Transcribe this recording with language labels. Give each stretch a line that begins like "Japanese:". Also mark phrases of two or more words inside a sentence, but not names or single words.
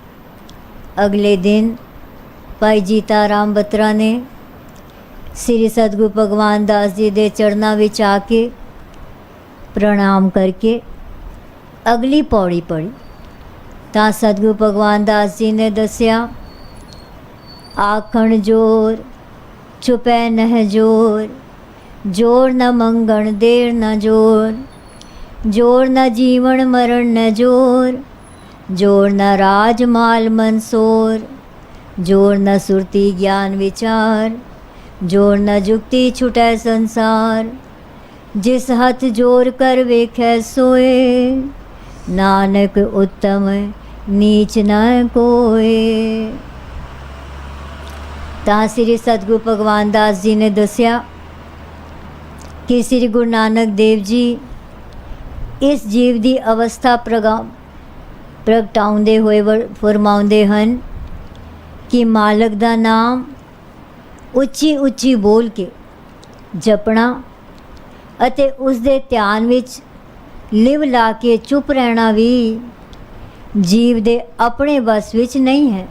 Punjabi: ਅਗਲੇ ਦਿਨ ਭਾਈ ਜੀਤਾ ਰਾਮ ਬਤਰਾ ਨੇ ਸ੍ਰੀ ਸਤਿਗੁਰੂ ਭਗਵਾਨ ਦਾਸ ਜੀ ਦੇ ਚਰਨਾਂ ਵਿੱਚ ਆ ਕੇ ਪ੍ਰਣਾਮ ਕਰਕੇ ਅਗਲੀ ਪੌੜੀ ਪੜ੍ਹੀ ਤਾਂ ਸਤਿਗੁਰੂ ਭਗਵਾਨ ਦਾਸ ਜੀ ਨੇ ਦੱਸਿਆ, ਆਖਣ ਜੋਰ ਛੁਪੈ ਨਹਿ ਜੋਰ, जोर न मंगण देर न जोर, जोर न जीवन मरण न जोर, जोर न राज माल मनसोर, जोर न सुरती ज्ञान विचार, जोर न जुक्ति छुटै संसार। जिस हथ जोर कर वेखै सोए, नानक उत्तम नीच न कोय। ਤਾਂ ਸ੍ਰੀ ਸਤਿਗੁਰੂ ਭਗਵਾਨ ਦਾਸ ਜੀ ਨੇ ਦੱਸਿਆ ਕਿ ਸ੍ਰੀ ਗੁਰੂ ਨਾਨਕ ਦੇਵ ਜੀ ਇਸ ਜੀਵ ਦੀ ਅਵਸਥਾ ਪ੍ਰਗਟਾਉਂਦੇ ਹੋਏ ਫਰਮਾਉਂਦੇ ਹਨ ਕਿ ਮਾਲਕ ਦਾ ਨਾਮ ਉੱਚੀ ਉੱਚੀ ਬੋਲ ਕੇ ਜਪਣਾ ਅਤੇ ਉਸ ਦੇ ਧਿਆਨ ਵਿੱਚ ਲਿਵ ਲਾ ਕੇ ਚੁੱਪ ਰਹਿਣਾ ਵੀ ਜੀਵ ਦੇ ਆਪਣੇ ਵਸ ਵਿੱਚ ਨਹੀਂ ਹੈ।